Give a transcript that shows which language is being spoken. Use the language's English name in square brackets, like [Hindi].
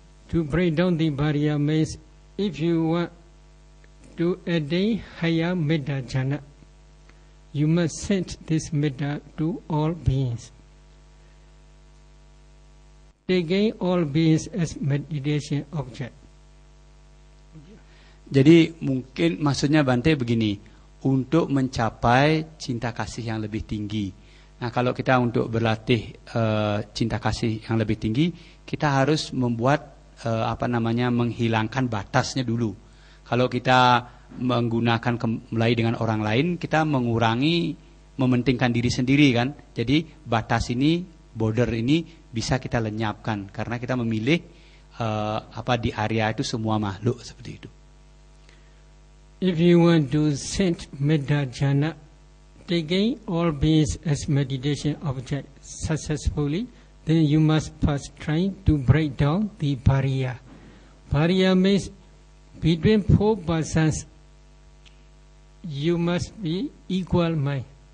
[English] To break down the barrier means if you want to attain higher metta jhana, you must send this metta to all beings. Taking all beings as meditation object. [Indonesian] Jadi mungkin maksudnya Bante begini, untuk mencapai cinta kasih yang lebih tinggi. Nah, kalau kita untuk berlatih cinta kasih yang lebih tinggi, kita harus membuat menghilangkan batasnya dulu. Kalau kita menggunakan mulai dengan orang lain, kita mengurangi, mementingkan diri sendiri kan. Jadi batas ini, border ini bisa kita lenyapkan karena kita memilih di area itu semua makhluk seperti itu. [English] If you want to send metta jhana, taking all beings as meditation object successfully, then you must first try to break down the barrier. Barrier means between four persons, you must be equal mind.